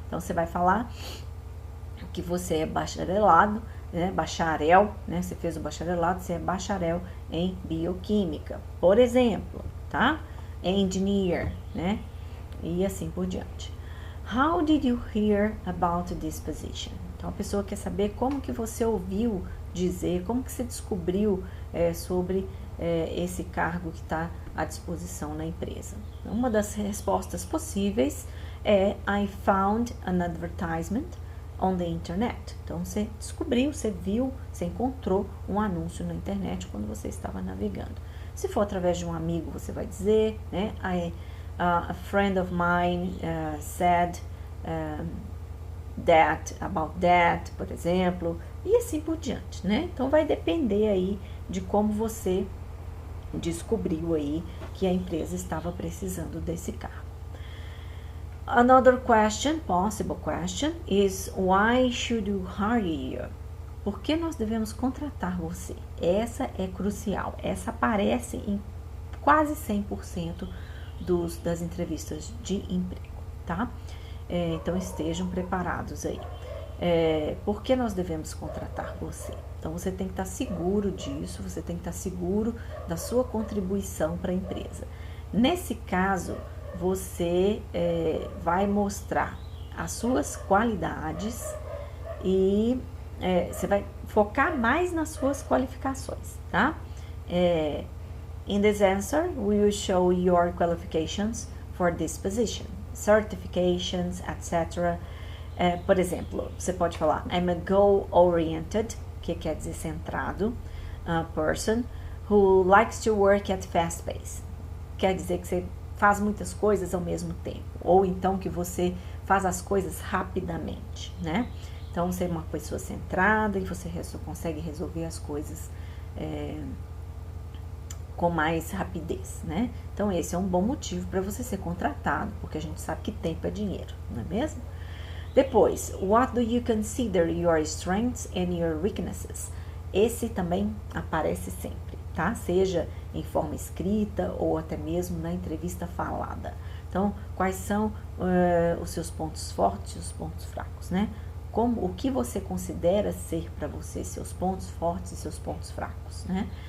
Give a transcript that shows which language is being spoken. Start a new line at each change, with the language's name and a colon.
Portuguese: Então, você vai falar que você é bacharelado, né? Bacharel, né? Você fez o bacharelado, você é bacharel em bioquímica, por exemplo, tá? engineer, né? E assim por diante.
English: How did you hear about this position?
Portuguese: Então a pessoa quer saber como que você ouviu dizer, como que você descobriu sobre esse cargo que está à disposição na empresa. Uma das respostas possíveis é
English: I found an advertisement on the internet.
Portuguese: Então você descobriu, você viu, você encontrou um anúncio na internet quando você estava navegando. Se for através de um amigo, você vai dizer, né?
English: A friend of mine said that, about that,
Portuguese: por exemplo, e assim por diante, né? Então vai depender aí de como você descobriu aí que a empresa estava precisando desse cargo.
English: Another question, possible question, is why should you hire you?
Portuguese: Por que nós devemos contratar você? Essa é crucial. Essa aparece em quase 100% das entrevistas de emprego, tá? Então estejam preparados aí. Por que nós devemos contratar você? Então você tem que estar seguro disso, você tem que estar seguro da sua contribuição para a empresa. Nesse caso, você vai mostrar as suas qualidades e você vai focar mais nas suas qualificações, tá?
English: In this answer, we will show your qualifications for this position, certifications, etc.
Portuguese: Por exemplo, você pode falar
English: I'm a goal-oriented,
Portuguese: que quer dizer centrado,
English: person who likes to work at fast pace.
Portuguese: Quer dizer que você faz muitas coisas ao mesmo tempo, ou então que você faz as coisas rapidamente, né? Então, você é uma pessoa centrada e você consegue resolver as coisas com mais rapidez, né? Então, esse é um bom motivo para você ser contratado, porque a gente sabe que tempo é dinheiro, não é mesmo?
English: Depois, what do you consider your strengths and your weaknesses?
Portuguese: Esse também aparece sempre, tá? Seja em forma escrita ou até mesmo na entrevista falada. Então, quais são os seus pontos fortes e os pontos fracos, né? O que você considera ser para você seus pontos fortes e seus pontos fracos, né?